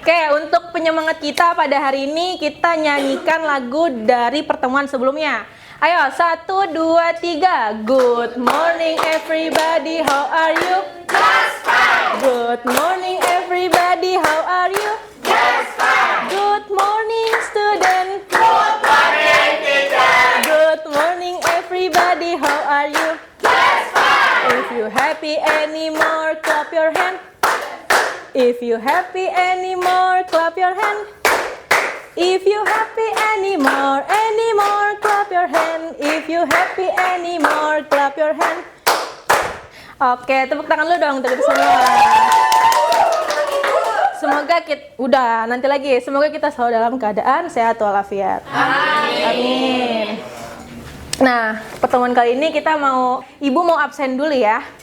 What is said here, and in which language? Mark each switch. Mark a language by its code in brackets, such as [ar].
[id] Oke, untuk penyemangat kita pada hari ini kita nyanyikan lagu dari pertemuan sebelumnya. Ayo, 1, 2, 3. [en] Good morning everybody, how are you? Just fine. Good morning everybody, how are you? Just fine. Good morning student. Good morning, teacher. Good morning everybody, how are you? Just fine. If you happy anymore, clap your hand. If you happy anymore, clap your hand. If you happy anymore, clap your hand. If you happy anymore, clap your hand. [id] Oke, tepuk tangan lu dong untuk itu semua. Semoga kita, nanti lagi. Semoga kita selalu dalam keadaan sehat walafiat. Amin. Nah, pertemuan kali ini Ibu mau absen dulu ya.